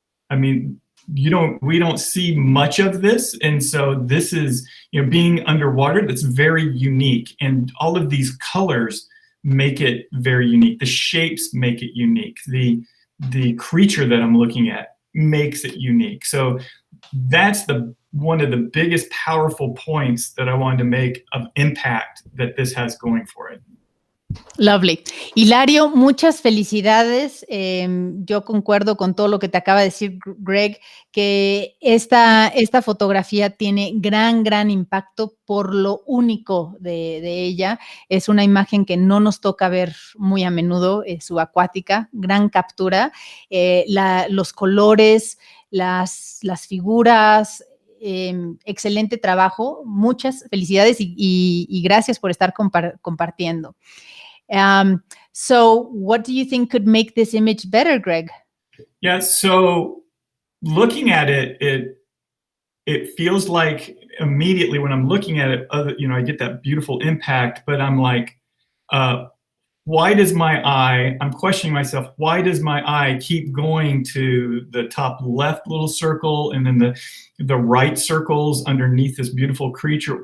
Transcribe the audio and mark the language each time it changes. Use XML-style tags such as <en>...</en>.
<en>I mean, we don't see much of this, and so this is, being underwater, that's very unique, and all of these colors make it very unique. The shapes make it unique. The creature that I'm looking at makes it unique. So that's one of the biggest powerful points that I wanted to make of impact that this has going for it. Lovely.</en> <es>Hilario, muchas felicidades. Yo concuerdo con todo lo que te acaba de decir Greg, que esta fotografía tiene gran impacto por lo único de ella. Es una imagen que no nos toca ver muy a menudo, subacuática, gran captura. Los colores, las figuras, excelente trabajo. Muchas felicidades y gracias por estar compartiendo.</es> <en>So what do you think could make this image better, Greg? Yeah, so looking at it feels like immediately when I'm looking at it, I get that beautiful impact, but I'm like, why does I'm questioning myself, why does my eye keep going to the top left little circle and then the right circles underneath this beautiful creature?</en>